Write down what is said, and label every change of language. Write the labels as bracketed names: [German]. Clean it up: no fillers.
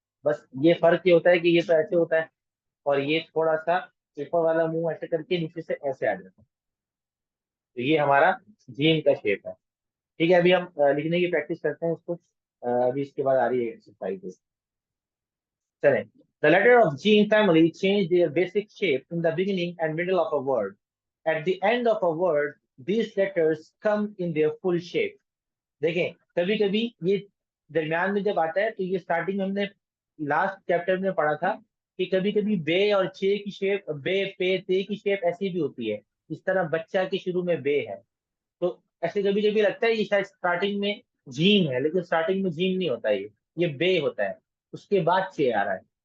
[Hindi] बस ये फर्क ये होता है कि ये तो ऐसे होता है, और ये थोड़ा सा ऊपर वाला मुंह ऐसे करके नीचे से ऐसे आ जाता है। तो ये हमारा जीम का शेप है। ठीक है, अभी हम लिखने की प्रैक्टिस करते हैं इसको। अभी इसके बाद आ रही है एक्सरसाइज। चलें। [English] The letter of gene family change their basic shape in the beginning and middle of a word. At the end of a word, these letters come in their full shape. [Hindi] देखें, कभी कभी ये दरमियान में जब आता है तो ये स्टार्टिंग में हमने लास्ट चैप्टर में पढ़ा था कि कभी कभी बे और चे की शेप, बे पे ते की शेप ऐसी भी होती है। इस तरह बच्चा के शुरू में बे है, तो ऐसे कभी कभी लगता है ये शायद स्टार्टिंग में जीम है, लेकिन स्टार्टिंग में जीम नहीं होता, ये बे होता है, उसके बाद चे आ रहा है।